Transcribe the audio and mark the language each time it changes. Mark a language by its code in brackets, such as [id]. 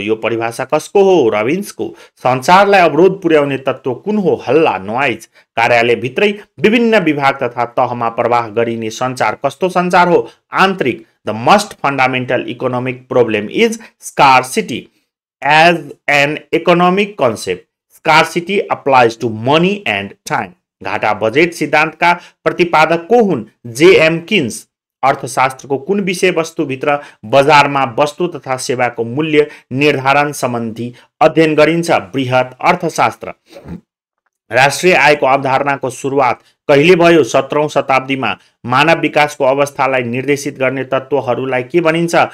[ne] यो परिभाषा कसको हो? रबिन्सको। सञ्चारलाई अवरोध पुर्याउने तत्त्व कुन हो? हल्ला, नोइज। कार्यालयभित्रै विभिन्न विभाग तथा तहमा प्रवाह गरिने सञ्चार कस्तो सञ्चार हो? आन्तरिक। [en] The most fundamental economic problem is scarcity as an economic concept. Scarcity applies to money and time. [ne] घाटा बजेट सिद्धान्तका प्रतिपादक को हुन्? J.M. किन्स। अर्थशास्त्रको कुन विषय वस्तुभित्र बजारमा वस्तु तथा सेवाको मूल्य निर्धारण सम्बन्धी अध्ययन गरिन्छ? बृहत अर्थशास्त्र। राष्ट्रिय आयको अवधारणाको सुरुवात कहिले भयो? 17औं शताब्दीमा। मानव विकासको अवस्थालाई निर्देशित गर्ने तत्त्वहरूलाई के भनिन्छ?